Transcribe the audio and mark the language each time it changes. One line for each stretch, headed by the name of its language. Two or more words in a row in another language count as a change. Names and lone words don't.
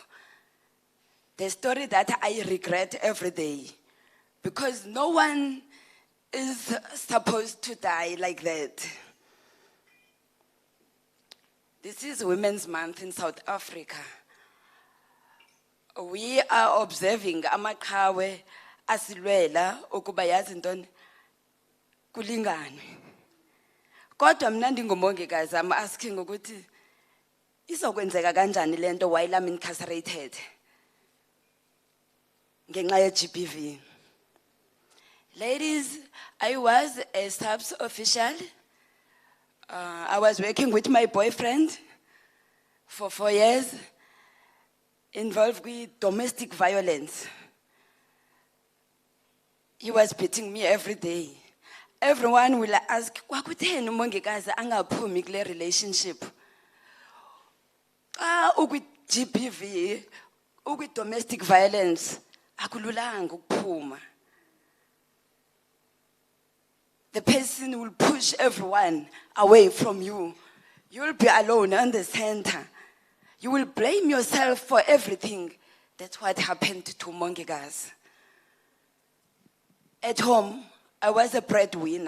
English: The story that I regret every day. Because no one is supposed to die like that. This is Women's Month in South Africa. We are observing
Xhosa: amaqhawe asilwela ukuba yazi ntoni kulingane. Kodwa mina ndingumongikazi,
English: I'm asking
Xhosa: ukuthi izokwenzeka kanjani lento
English: while I'm incarcerated
Xhosa: ngenxa ye-GBV.
English: Ladies, I was a SABS official. I was working with my boyfriend for 4 years, involved with domestic violence. He was beating me every day. Everyone will ask,
Xhosa: "Kwakutheni umongikazi angaphumi kule relationship?"
English: With GBV, with domestic violence,
Xhosa: akululanga ukuphuma.
English: The person will push everyone away from you. You will be alone in the center. You will blame yourself for everything. That's what happened to Mongigas. At home, I was a breadwinner.